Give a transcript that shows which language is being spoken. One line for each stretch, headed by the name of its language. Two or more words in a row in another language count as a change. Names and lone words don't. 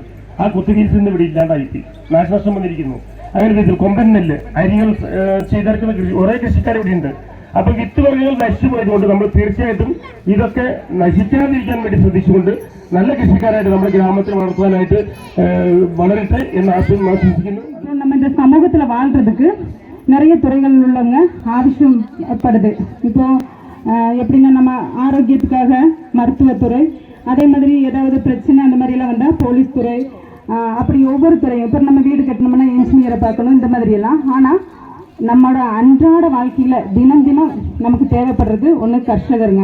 Malayalam: ആ കുത്തി ബീൻസ് ഇന്ന് ഇവിടെ ഇല്ലാണ്ടായി, നാശനഷ്ടം വന്നിരിക്കുന്നു. അങ്ങനെ വിധത്തിൽ കൊമ്പൻ നെല്ല്, അരികൾ ചെയ്തെടുക്കുന്ന ഒരേ കൃഷിക്കാർ ഇവിടെ ഉണ്ട്. അപ്പൊ വിത്ത് വർഗ്ഗങ്ങൾ നശിച്ചു പോയതുകൊണ്ട് നമ്മൾ തീർച്ചയായിട്ടും ഇതൊക്കെ നശിക്കാതിരിക്കാൻ വേണ്ടി ശ്രദ്ധിച്ചുകൊണ്ട് നല്ല കൃഷിക്കാരായിട്ട് നമ്മുടെ ഗ്രാമത്തിൽ വളർത്തുവാനായിട്ട് വളരട്ടെ എന്ന് ആശംസിക്കുന്നു.
Tamil: நம்ம இந்த சமூகத்துல வாழ்றதுக்கு நிறைய துறைகள் உள்ளவங்க ஆவசியப்படுது. இப்போ எப்படின்னா நம்ம ஆரோக்கியத்துக்காக மருத்துவத்துறை, அதே மாதிரி ஏதாவது பிரச்சனை அந்த மாதிரிலாம் வந்தால் போலீஸ் துறை, அப்படி ஒவ்வொரு துறையும். இப்போ நம்ம வீடு கட்டணும்னா இன்ஜினியரை பார்க்கணும், இந்த மாதிரியெல்லாம். ஆனால் நம்மளோட அன்றாட வாழ்க்கையில் தினம் தினம் நமக்கு தேவைப்படுறது ஒன்று கர்ஷகருங்க.